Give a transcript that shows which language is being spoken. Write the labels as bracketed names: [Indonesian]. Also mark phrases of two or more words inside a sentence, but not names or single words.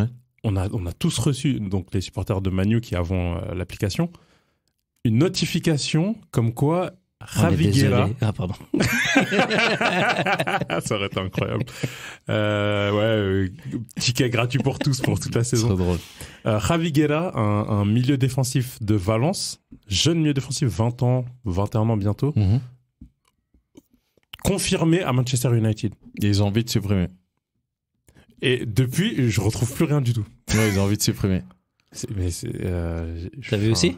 [French] on a tous reçu, donc les supporters de Manu qui avons l'application, une notification comme quoi On est Javi désolé. Guerra, Ah, pardon. ça aurait été incroyable. Ticket gratuit pour tous pour toute la c'est saison. trop drôle. Javi Guerra, un milieu défensif de Valence, jeune milieu défensif, 20 ans, 21 ans bientôt, confirmé à Manchester United. Et ils ont envie de supprimer. Et depuis, je retrouve plus rien du tout. Ouais, ils ont envie de supprimer. T'as vu aussi?